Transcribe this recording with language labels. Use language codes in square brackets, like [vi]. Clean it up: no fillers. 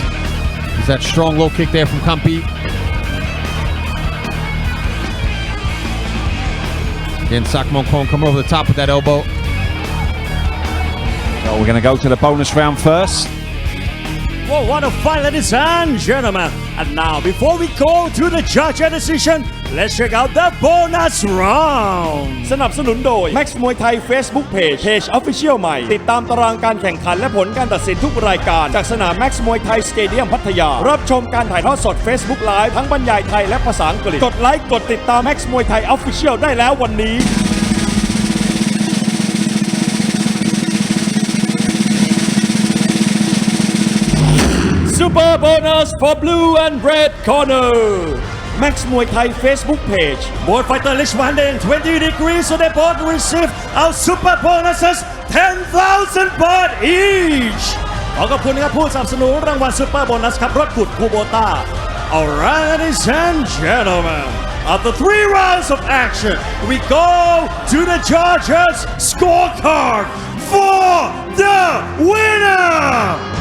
[en] There's that strong low kick there from KAMPHEE. Again, SITMONCHAI come over the top with that elbow. So we're going to go to the bonus round first. Well, what a fight, ladies and gentlemen. And now, before we go to the judge decision, let's check out the bonus round [th] สนับสนุนโดย Max มวยไทย Facebook Page Official ใหม่ติดตามตารางการแข่งขันและผลการตัดสินทุกรายการจากสนาม Max มวยไทย Stadium พัทยา รับชมการถ่ายทอดสด Facebook Live ทั้งบรรยายไทยและภาษาอังกฤษกดไลค์กดติดตาม Max มวยไทย Official ได้แล้ววันนี้ [en] Super bonus for blue and red corner. Max Muay Thai Facebook page. Both fighter list 120 degrees, so they both receive our super bonuses 10,000 baht each. [th] ขอขอบคุณนะครับผู้สนับสนุนรางวัลซูเปอร์โบนัสครับรถขุดคูโบต้า [en] Alright, ladies and gentlemen, after 3 rounds of action, we go to the judges' scorecard for the winner.